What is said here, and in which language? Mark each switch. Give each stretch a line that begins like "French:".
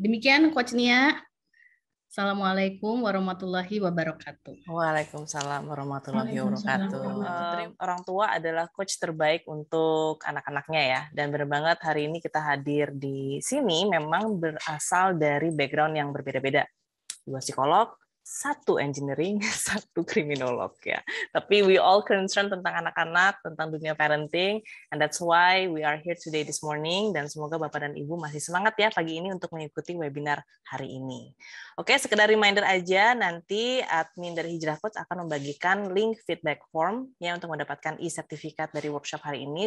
Indonesian: Demikian Coach Nia. Assalamualaikum warahmatullahi wabarakatuh. Waalaikumsalam warahmatullahi wabarakatuh. Orang tua adalah coach terbaik untuk anak-anaknya ya. Dan benar banget hari ini kita hadir di sini memang berasal dari background yang berbeda-beda. 2 psikolog, 1 engineering, 1 kriminolog ya. Tapi
English: we all concerned
Indonesian: tentang anak-anak, tentang dunia parenting,
English: and that's why we are here today this morning.
Indonesian: Dan semoga Bapak dan Ibu masih semangat ya pagi ini untuk mengikuti webinar hari ini. Oke, sekedar reminder aja, nanti admin dari Hijrah Coach akan membagikan link feedback form ya untuk mendapatkan e-sertifikat dari workshop hari ini.